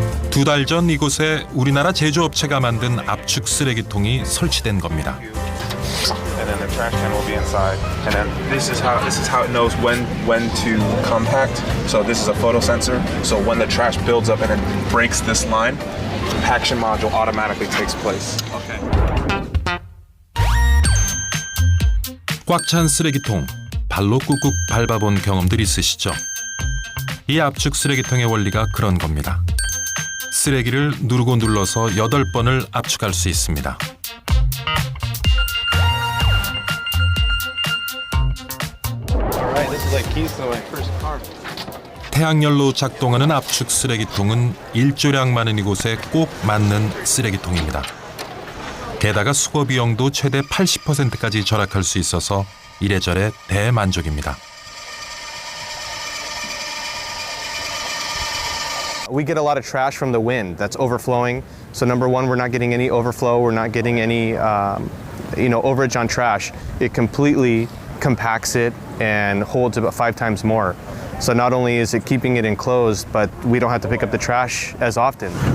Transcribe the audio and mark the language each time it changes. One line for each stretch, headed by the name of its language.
Korean: 두 달 전 이곳에 우리나라 제조업체가 만든 압축 쓰레기통이 설치된 겁니다.
English: And then the trash can will be inside. And then this is how it knows when to compact. So this is a photo sensor. So when the trash builds up and it breaks this line, compaction module automatically takes place. Okay.
Korean: 꽉 찬 쓰레기통, 발로 꾹꾹 밟아본 경험들 있으시죠? 이 압축 쓰레기통의 원리가 그런 겁니다. 쓰레기를 누르고 눌러서 8번을 압축할 수 있습니다. 태양열로 작동하는 압축 쓰레기통은 일조량 많은 이곳에 꼭 맞는 쓰레기통입니다. 게다가 수거 비용도 최대 80%까지 절약할 수 있어서 이래저래 대만족입니다.
English: We get a lot of trash from the wind that's overflowing. So number one, we're not getting any overflow. We're not getting any, overage on trash. It completely compacts it and holds about 5 times more. So not only is it keeping it enclosed, but we don't have to pick up the trash as often.